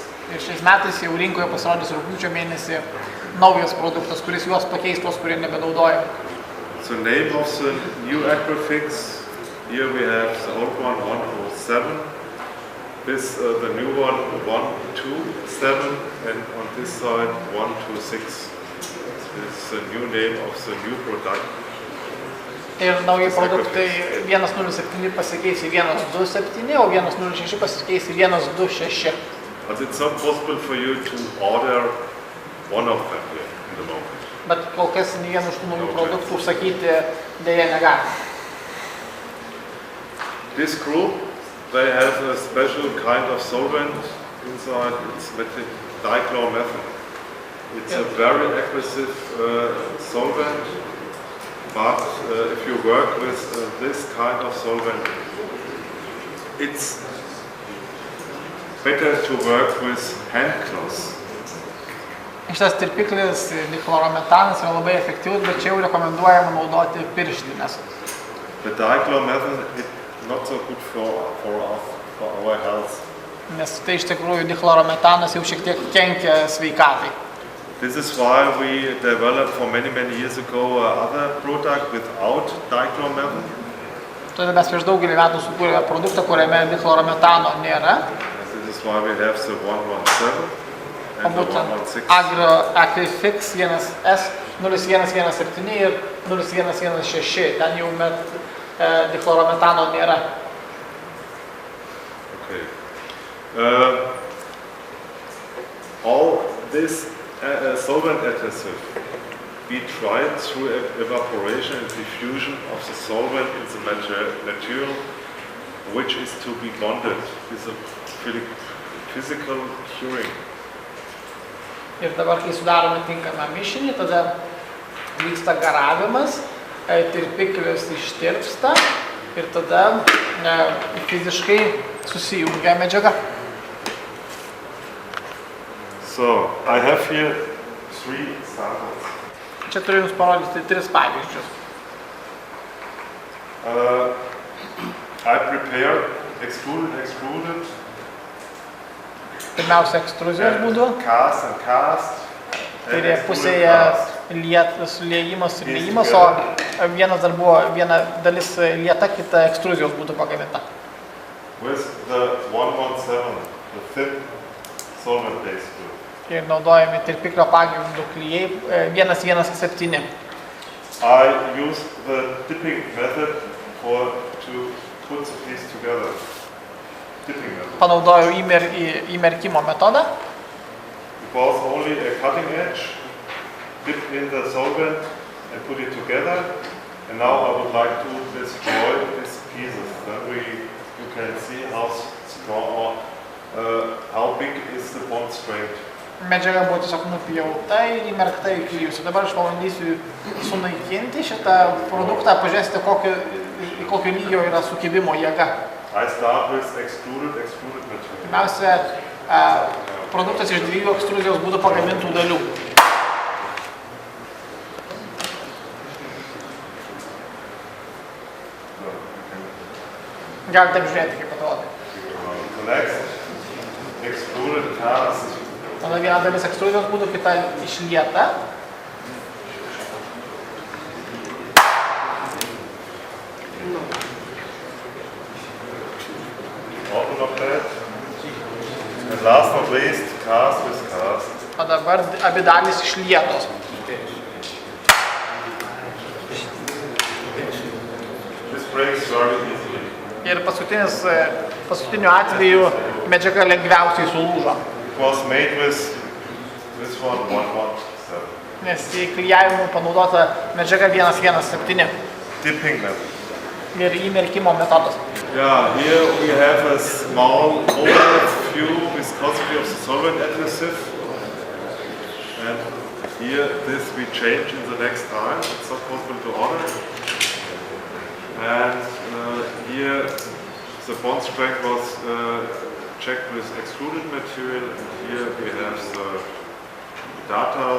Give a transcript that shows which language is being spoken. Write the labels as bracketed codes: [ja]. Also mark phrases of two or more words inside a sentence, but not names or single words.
[lt] Ir šiais metais jau rinkoje pasirodys rugpjūčio mėnesį naujas produktas, kuris juos pakeis tos, kurie nebenaudoja. [en] The name of the new Agrifix, here we have the old one 107, this the new one 127, and on this side 126. This is the new name of the new product. [lt] Ir nauji produktai 107 pasikeis į 127, o 106 pasikeis į 126. [en] But it's not possible for you to order one of them here in the moment. [lt] Bet kol kas nei vienu iš tų naujų produktų užsakyti dėja negali. [en] This group, they have a special kind of solvent inside. It's dichloromethane. It's a very aggressive solvent, but if you work with this kind of solvent, it's better to work with hand cloths. [lt] Šitas tirpiklis dichlorometanas yra labai efektyvus, bet čia jau rekomenduojama naudoti pirštines. [en] The dichloromethane is not so good for our health. [lt] Nes tai iš tikrųjų dichlorometanas jau šiek tiek kenkia sveikatai. [en] This is why we developed for many years ago other product without dichloromethane. [lt] Todėl mes prieš daugelį metų sukūrėme produktą, kuriame dichlorometano nėra. [en] This is why we have the 117 and the 116. [lt] Agrifix 1S, 0117 ir 0116. Ten jau dichlorometano nėra. [en] Okay. All this solvent adhesive be tried through evaporation and diffusion of the solvent in the material which is to be bonded. This is a physical curing. [lt] Ir dabar, kai sudarome tinkamą mišinį, tada vyksta garavimas, tirpiklis ištirpsta ir tada fiziškai susijungia medžiaga. [en] So, I have here three samples. [lt] Čia turiu Jums parodyti 3 pavyzdžius. [en] I prepare extruded. [lt] Pirmiausia, ekstruzijos būdu. [en] Cast and cast. [lt] Tai yra pusėje suliejimas ir liejimas, o viena dalis lieta, kita ekstruzijos būdu pagaminta. [en] With the 117, the thin solvent-based glue. [lt] Ir naudojami tirpiklio pagrindu klijai 117. [en] I use the dipping method to put the piece together. Dipping method. [lt] Panaudojau įmerkimo metodą. [en] It was only a cutting edge. Dip in the solvent and put it together. And now I would like to destroy these pieces. Then you can see how strong or how big is the bond strength. [lt] Medžiaga buvo tiesiog nupjauta ir įmerkta į klijus. Dabar aš pabandysiu sunaikinti šitą produktą, pažiūrėsite, kokio lygio yra sukibimo jėga. [en] I start with extruded material. [lt] Pirmiausia, produktas iš 2 ekstruzijos būdų pagamintų dalių. Galite apžiūrėti, kaip atrodo. [en] The next, extruded cast. [lt] Tada viena dalis ekstruzijos būdų, kita išlieta. [en] Open of that. And last not least, cast with cast. [lt] O dabar abi dalys išlietos. [en] This breaks very easily. [lt] Ir paskutiniu atveju medžiaga lengviausiai sulūžo. [en] It was made with this one 117. [lt] Nes į klijavimą panaudota medžiaga 117. [en] Dipping method. [lt] Ir įmerkimo metodas. [en] Yeah, here we have a small overview viscosity of the solvent adhesive. And here this we change in the next time. It's not possible to order. And here the bond strength was checked with extruded material, and here we have the data.